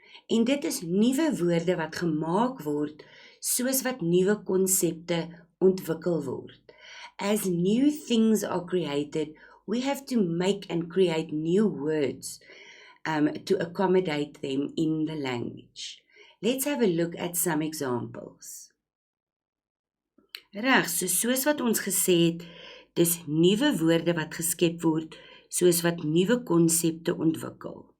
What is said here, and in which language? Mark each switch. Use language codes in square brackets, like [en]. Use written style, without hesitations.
[af] En dit is nuwe woorde wat gemaak word soos wat nuwe konsepte ontwikkel word. [en] As new things are created, we have to make and create new words to accommodate them in the language. Let's have a look at some examples. [af] Reg, soos wat ons gesê het, dis nuwe woorde wat geskep word soos wat nuwe konsepte ontwikkel.